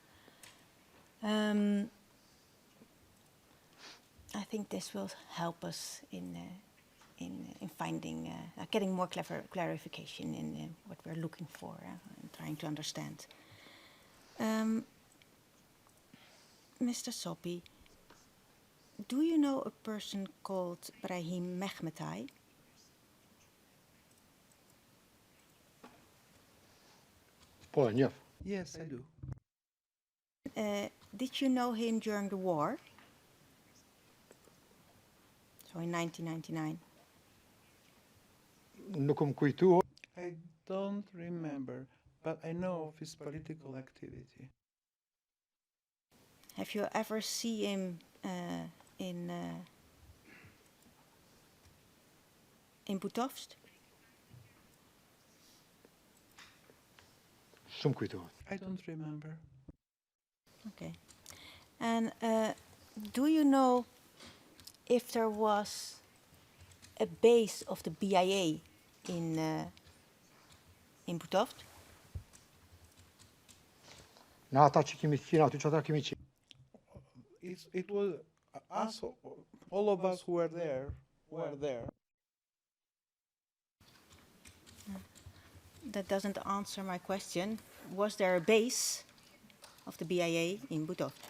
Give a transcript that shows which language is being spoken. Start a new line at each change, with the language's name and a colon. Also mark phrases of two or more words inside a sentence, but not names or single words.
English: I think this will help us in finding, getting more clarification in what we're looking for and trying to understand. Mr. Sopi, do you know a person called Brahim Mehmetai?
Albanian: Po, e njeh.
English: Yes, I do. Did you know him during the war? So in 1999.
Albanian: Nuk më kujtu.
English: I don't remember, but I know of his political activity. Have you ever seen him in Butovst?
Albanian: Shumë kujtohet.
English: I don't remember. Okay. And do you know if there was a base of the BIA in Butovst?
Albanian: Na ata që kemi qenë aty, që ata kemi qenë.
English: It was us, all of us who were there, were there. that doesn't answer my question. Was there a base of the BIA in Bhutan?